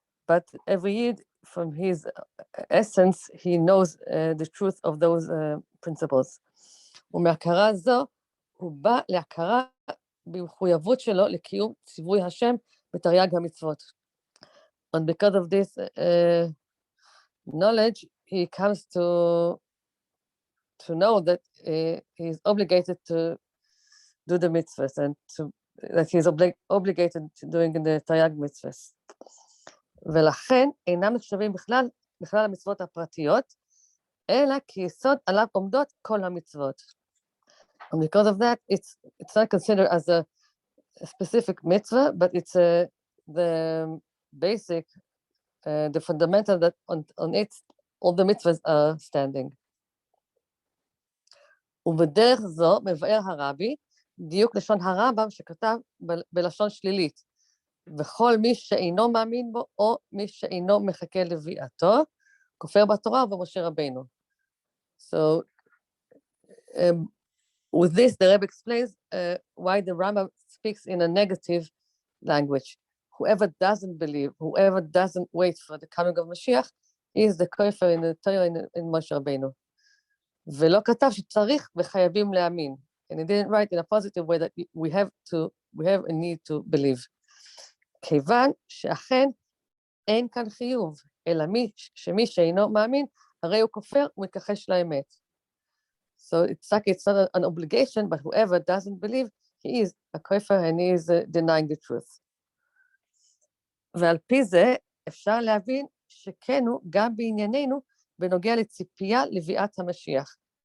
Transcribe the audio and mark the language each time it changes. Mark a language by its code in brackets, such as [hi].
[en] But every Yid, from his essence, he knows the truth of those principles. [he] ומהכרה זו, הוא בא להכרה במחויבות שלו לקיום ציווי השם בתרי"ג המצוות. [en] And because of this knowledge, he comes to know that he is obligated to do the mitzvahs, and that he is obligated to doing the תרי"ג mitzvahs. [he] ולכן אינם נחשבים בכלל המצוות הפרטיות, אלא כיסוד עליו עומדות כל המצוות. [en] And because of that, it's not considered as a specific mitzvah, but it's the basic, the fundamental that on it, all the mitzvahs are standing. [he] ובדרך זו מבאר הרבי דיוק לשון הרמב"ם שכתב בלשון שלילית, וכל מי שאינו מאמין בו או מי שאינו מחכה לביאתו, כופר בתורה ובמשה רבינו. [en] So with this, the Rebbe explains why the Rambam speaks in a negative language. Whoever doesn't believe, whoever doesn't wait for the coming of Mashiach, is the kofer in the Torah in Moshe Rabbeinu. [he] ולא כתב שצריך וחייבים להאמין. [en] And he didn't write in a positive way that we have a need to believe. [he] כיוון שאכן אין כאן חיוב, אלא שמי שאינו מאמין, הרי הוא כופר ומתכחש לאמת. [en] So it's not an obligation, but whoever doesn't believe, he is a kofer and he is denying the truth. [he] ועל פי זה אפשר להבין שכן הוא גם בענייננו בנוגע לציפייה לביאת המשיח.